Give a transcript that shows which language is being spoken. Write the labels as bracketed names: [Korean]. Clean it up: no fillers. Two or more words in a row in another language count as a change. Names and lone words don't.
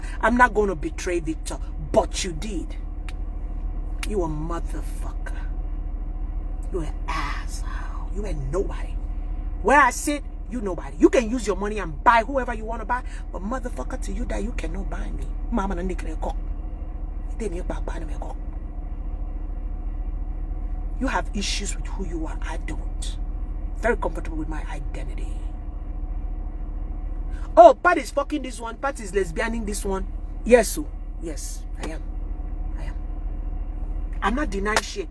[English] I'm not going to betray Victor. But you did. You a motherfucker. You an asshole. You ain't nobody. Where I sit, you nobody. You can use your money and buy whoever you want to buy. But motherfucker, to you that you cannot buy me. Mama na nikre cock. You have issues with who you are. I don't. Very comfortable with my identity. Oh, Pat is fucking this one. Pat is lesbianing this one. Yes, so. Yes, I am. I'm not denying shit.